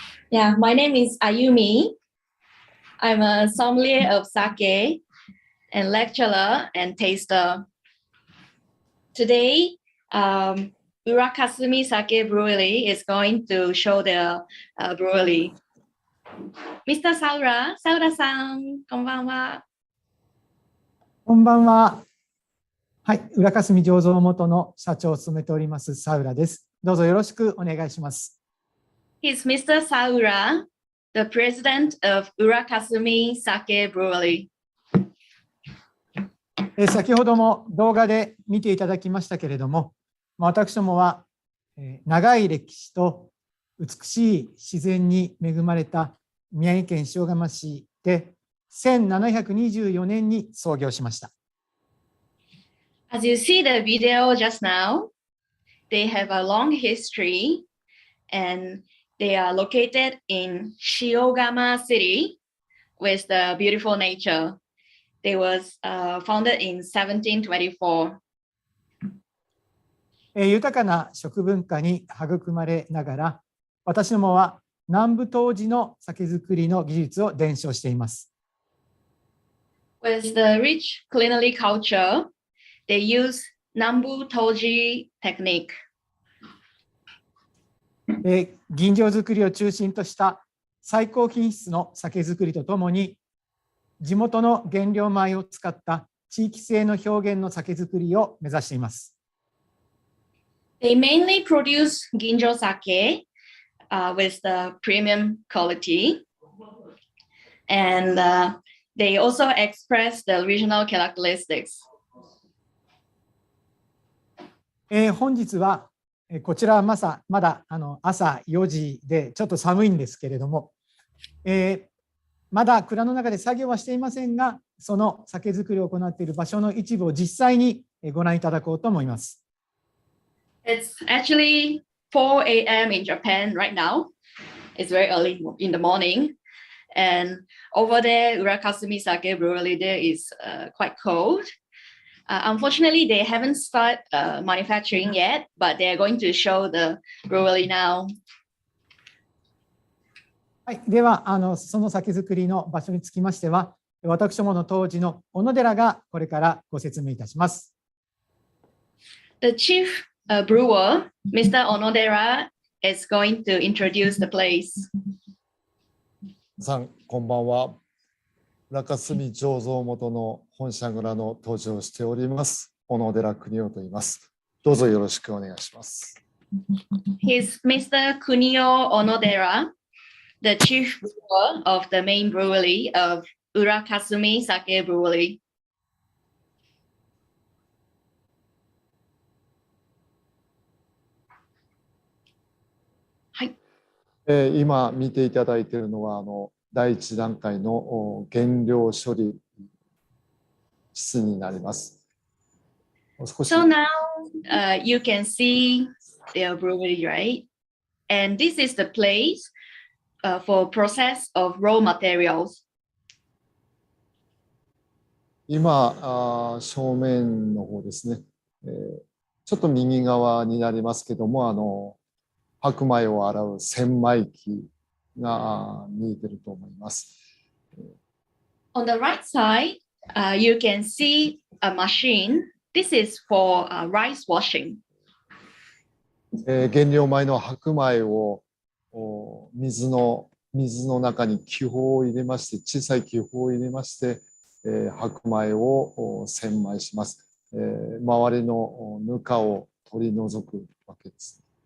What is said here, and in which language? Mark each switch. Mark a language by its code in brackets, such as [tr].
[en] Yeah, my name is Ayumi. I'm a sommelier of sake and lecturer and taster. Today, Urakasumi Sake Brewery is going to show their brewery. Mr. [ja] Saura-san, こんばんは。こんばんは。はい、浦霞醸造元の社長を務めておりますサウラです。どうぞよろしくお願いします。 [en] He's Mr. Saura, the president of Urakasumi Sake Brewery. [ja] 先ほども動画で見ていただきましたけれども、私どもは長い歴史と美しい自然に恵まれた宮城県塩釜市で1724年に創業しました。 [en] As you see the video just now, they have a long history and they are located in Shiogama city with the beautiful nature. They was founded in 1724. [ja] 豊かな食文化に育まれながら、私どもは南部杜氏の酒造りの技術を伝承しています。 [en] With the rich culinary culture, they use Nambu Toji technique. [ja] 吟醸作りを中心とした最高品質の酒造りとともに、地元の原料米を使った地域性の表現の酒造りを目指しています。 [en] They mainly produce ginjo sake with the premium quality, and they also express the regional characteristics. [ja] 本日はこちらはまだ朝4時でちょっと寒いんですけれども、まだ蔵の中で作業はしていませんが、その酒造りを行っている場所の一部を実際にご覧いただこうと思います。 [en] It's actually 4 a.m. in Japan right now. It's very early in the morning. And over there, Urakasumi Sake Brewery there is quite cold. Unfortunately, they haven't started manufacturing yet, but they are going to show the brewery now. [ja] はい、ではその酒造りの場所につきましては、私どもの杜氏の小野寺がこれからご説明いたします。 [en] The chief brewer, Mr. Onodera, is going to introduce the place. [ja] さん、こんばんは。浦霞醸造元の本社蔵の杜氏をしております。小野寺邦夫と言います。どうぞよろしくお願いします。 [en] He's Mr. Kunio Onodera, the chief brewer of the main brewery of Urakasumi Sake Brewery. [ja] はい。今見ていただいているのは第一段階の原料処理室になります。 [en] So now you can see their brewery, right? And this is the place for process of raw materials. [ja] 今正面の方ですね、ちょっと右側になりますけども白米を洗う洗米機が見えていると思います。 [en] On the right side, you can see a machine. This is for rice washing. [ja] 原料米の白米を水の中に気泡を入れまして、小さい気泡を入れまして、白米を洗米します。周りのぬかを取り除くわけです。